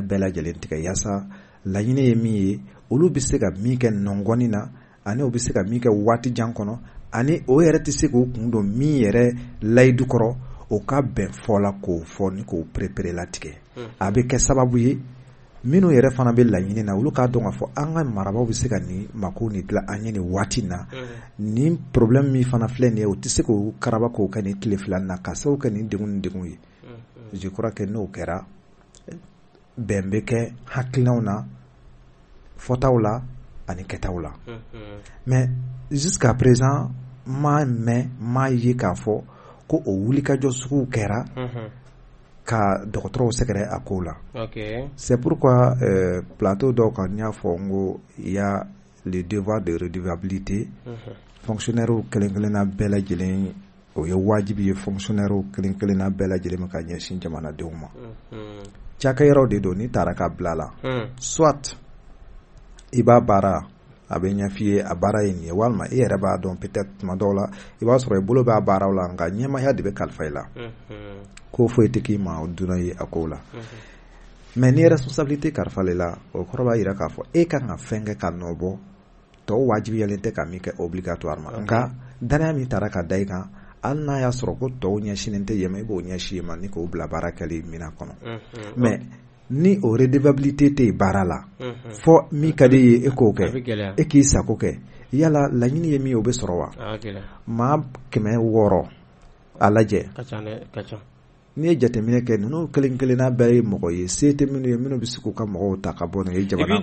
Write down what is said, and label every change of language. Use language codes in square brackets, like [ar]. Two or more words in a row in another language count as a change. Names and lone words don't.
[bm] bɛɛ lajɛlen tigɛ yaasa laɲini ye min ye olu bɛ se ka min kɛ nɔngɔnni na ani o bɛ se ka min kɛ waati jan kɔnɔ ani o yɛrɛ tɛ se k'o kun don min yɛrɛ layidu kɔrɔ o ka bɛn fɔ la k'o fɔ ni k'o perepere latigɛ a bɛ kɛ sababu ye minnu yɛrɛ fana bɛ laɲini na olu k'a dɔn k'a fɔ an ka marabaaw bɛ se ka nin mako nin dilan an ye nin waati na nin problème min fana filɛ nin ye o tɛ se k'o karaba k'o kɛ nin tile fila na ka se kɛ nin degun ye [fr] je crois que [bm] n'o kɛra bɛn bɛ kɛ hakilinaw na fɔtaw la ani kɛtaw la [fr] mais jusqu'à présent [bm] m'a ye k'a fɔ ko o wulikajɔ suguw kɛra ka dɔgɔtɔrɔw sɛgɛrɛ a ko la [fr] c'est pourquoi [bm] plateau dɔw kan n y'a fɔ n ko [fr] il y a le devoir de redevabilité [bm] fonctionnaire kelen kelenna bɛɛ lajɛlen o ye wajibi ye fonctionnaire kelen kelenna bɛɛ lajɛlen ma ka ɲɛsin jamanadenw ma cakɛyɔrɔw de don ni taara ka bila la soit i b'a baara a bɛ ɲɛf'i ye a baara ye nin ye walima i yɛrɛ b'a dɔn peut-être tuma dɔw la i b'a sɔrɔ i bolo b'a baaraw la nka ɲɛmaya de bɛ kalifa i la ko foyi tɛ k'i ma o donna ye a kow la mais ni responsabilité kalifala i la o kɔrɔ b'a jira k'a fɔ e kan ka fɛn kɛ ka nɔ bɔ tɔw wajibiyalen tɛ ka min kɛ obligatoirement nka danaya min taara ka da i kan hali n'a y'a sɔrɔ ko tɔw ɲɛsinen tɛ yen ma i b'o ɲɛsin yen ma ni k'o bila baara kɛli mina kɔnɔ mais ni o redevabilité tɛ baara la fɔ min ka di ye e k'o kɛ e k'i sago kɛ yala laɲini ye min ye o bɛ sɔrɔ wa maa 600 a lajɛ n'i ye jateminɛ kɛ ninnu kelen kelenna bɛɛ ye mɔgɔ ye se tɛ minnu ye minnu bɛ se k'u ka mɔgɔw ta ka bɔ n'o ye jamana kɔ